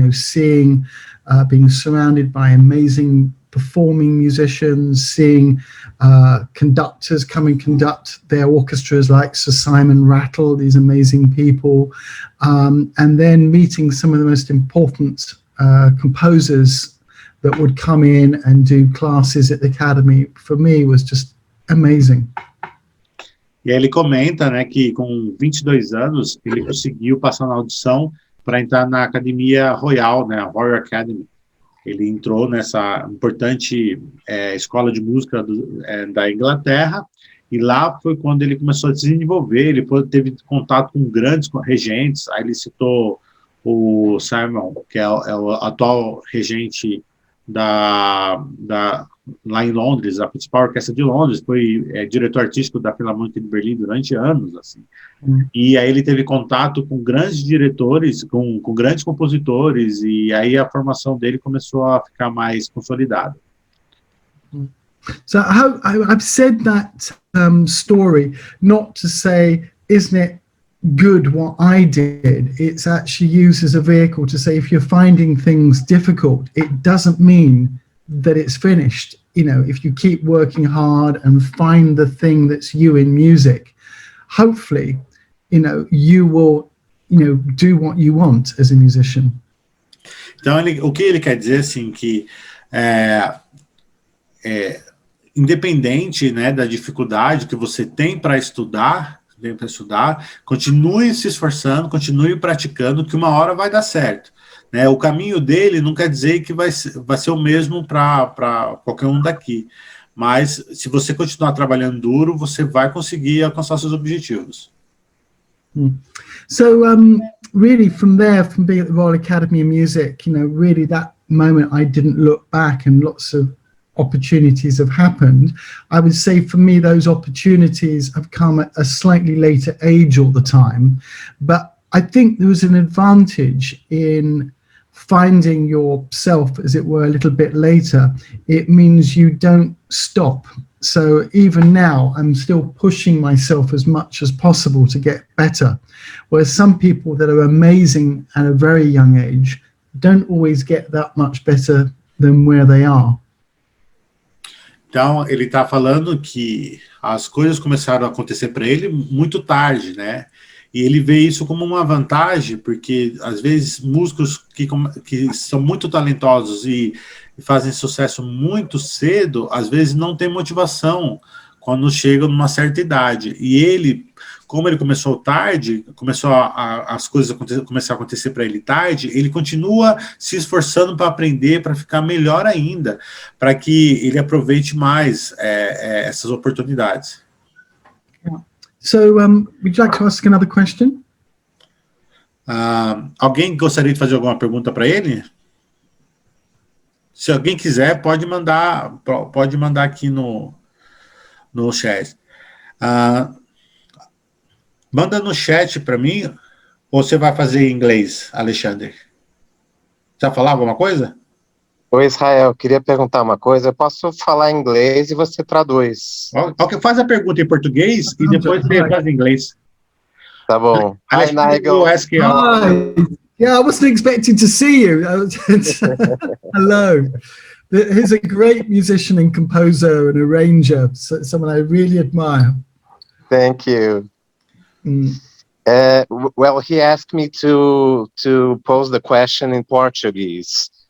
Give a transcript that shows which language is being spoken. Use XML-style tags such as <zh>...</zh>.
<en>Seeing, being surrounded by amazing performing musicians, seeing conductors come and conduct their orchestras like Sir Simon Rattle, these amazing people, and then meeting some of the most important composers that would come in and do classes at the academy, for me, was just amazing.</en> <pt>E aí ele comenta, né, que com 22 anos ele conseguiu passar na audição para entrar na Academia Royal, né, a Royal Academy. Ele entrou nessa importante escola de música da Inglaterra, e lá foi quando ele começou a se desenvolver. Ele teve contato com grandes regentes. Aí ele citou o Simon, que é o atual regente lá em Londres, a principal orquestra de Londres, foi diretor artístico da Filarmônica de Berlim durante anos, assim. E aí ele teve contato com grandes diretores, com grandes compositores, e aí a formação dele começou a ficar mais consolidada.</pt> <en>So I've said that story not to say, isn't it good what I did? It's actually used as a vehicle to say, if you're finding things difficult, it doesn't mean that it's finished. You know, if you keep working hard and find the thing that's you in music, hopefully, you know, you will, you know, do what you want as a musician.</en> <pt>Então, o que ele quer dizer, assim, que independente, né, da dificuldade que você tem para estudar, continue se esforçando, continue praticando, que uma hora vai dar certo. Né? O caminho dele não quer dizer que vai ser o mesmo para qualquer um daqui, mas se você continuar trabalhando duro, você vai conseguir alcançar seus objetivos.</pt> <en>So really from there, from being at the Royal Academy of Music, you know, really that moment I didn't look back, and lots of opportunities have happened. I would say for me, those opportunities have come at a slightly later age all the time, but I think there was an advantage in finding yourself, as it were, a little bit later. It means you don't stop. So even now, I'm still pushing myself as much as possible to get better. Whereas some people that are amazing at a very young age don't always get that much better than where they are.</en> <pt>Então, ele está falando que as coisas começaram a acontecer para ele muito tarde, né? E ele vê isso como uma vantagem, porque, às vezes, músicos que são muito talentosos e fazem sucesso muito cedo, às vezes não tem motivação quando chegam numa certa idade. E ele, como ele começou tarde, as coisas começaram a acontecer para ele tarde, ele continua se esforçando para aprender, para ficar melhor ainda, para que ele aproveite mais essas oportunidades.</pt> <en>So, would you like to ask another question?</en> <pt>Alguém gostaria de fazer alguma pergunta para ele? Se alguém quiser, pode mandar aqui no chat. Manda no chat para mim, ou você vai fazer em inglês, Alexandre? Você vai falar alguma coisa? Oi, Israel, queria perguntar uma coisa. Eu posso falar em inglês e você traduz. Ok, faz a pergunta em português e depois você faz em inglês. Tá bom.</pt> <en>Hi,</en> <pt>Nigel.</pt> <en>Hi. Yeah, I wasn't expecting to see you. Hello. He's a great musician and composer and arranger, someone I really admire. Thank you. Well, he asked me to pose the question in Portuguese.</en>